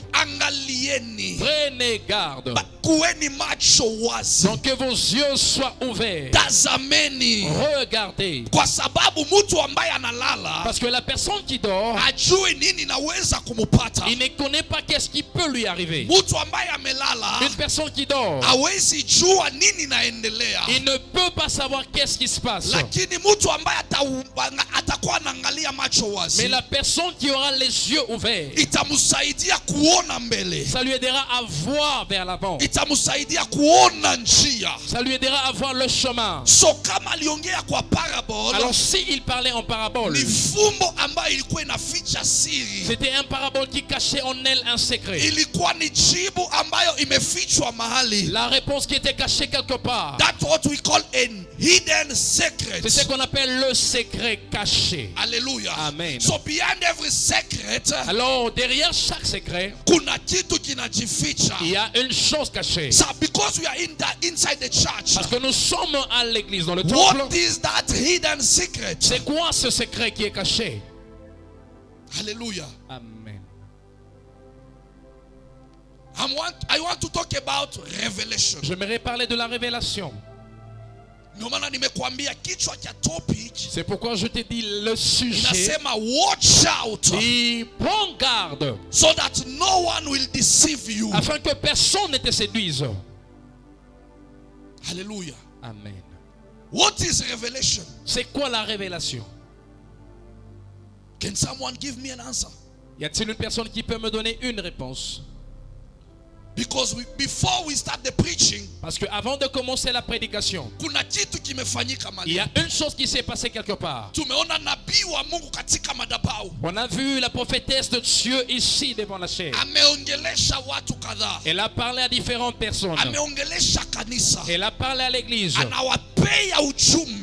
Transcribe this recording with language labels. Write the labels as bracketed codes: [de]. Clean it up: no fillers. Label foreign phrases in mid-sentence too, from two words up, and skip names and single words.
[sw] angalieni, [fr] Prenez garde. [sw] kuweni macho wazi, [fr] Donc que vos yeux soient ouverts. [sw] tazameni, [fr] Regardez. [sw] kwa sababu mtu ambaye analala [fr] Parce que la personne qui dort, [sw] ajui nini naweza kumupata. [fr] il ne connaît pas qu'est-ce qui peut lui arriver. [sw] Mtu ambaye amelala [fr] Une personne qui dort, [sw] hawezi jua nini naendelea, [fr] il ne peut pas savoir qu'est-ce qui se passe. [sw] lakini mtu ambaye atakuwa anaangalia macho [fr] Mais [sw] wazi [fr] la personne qui aura les yeux ouverts, [sw] itamsaidia kuona mbele, [fr] ça lui aidera à voir vers l'avant. [sw] itamsaidia kuona njia. [fr] Ça lui aidera à voir le chemin. [sw] So kama aliongea kwa parable, [fr] Alors s'il parlait en parabole, [sw] ni fumbo ambayo ilikuwa inaficha siri, [fr] c'était un parabole qui cachait en elle un secret. [sw] ilikuwa ni jibu ambayo imefichwa mahali. [fr] La réponse qui était cachée quelque part. [en] That's what we call a hidden secret. [fr] C'est ce qu'on appelle le secret caché. Hallelujah. Amen. [en] So behind every secret, [fr] Alors derrière chaque secret, [sw] kuna kitu kinajificha. [fr] il y a une chose cachée. [en] So because we are inside the church, [fr] Parce que nous sommes à l'église, dans le temple. [en] what is that hidden secret? [fr] C'est quoi ce secret qui est caché? Hallelujah. Amen. [en] I want to talk about revelation. [fr] J'aimerais parler de la révélation. [sw] Ndio maana nimekuambia kichwa cha topic [fr] C'est pourquoi je t'ai dit le sujet. [en] inasema watch out, [fr] Et prends garde [en] so that no one will deceive you. [fr] afin que personne ne te séduise. Hallelujah. Amen. [en] What is revelation? [fr] C'est quoi la révélation? [en] Can someone give me an answer? [fr] Y a-t-il une personne qui peut me donner une réponse? [en] Because before we start the preaching, [fr] Parce qu'avant de commencer la prédication, [sw] kuna kitu kimefanyika [fr] il y [sw] mahali. [fr] a une chose qui s'est passée quelque part. [sw] Tumeona nabii wa Mungu katika madhabahu. [fr] On a vu la prophétesse de Dieu ici devant la chair. [sw] Ameongelesha watu kadhaa. [fr] Elle a parlé à différentes personnes. [sw] Ameongelesha kanisa. [fr] Elle a parlé à l'église. [sw] Anawapea ujumbe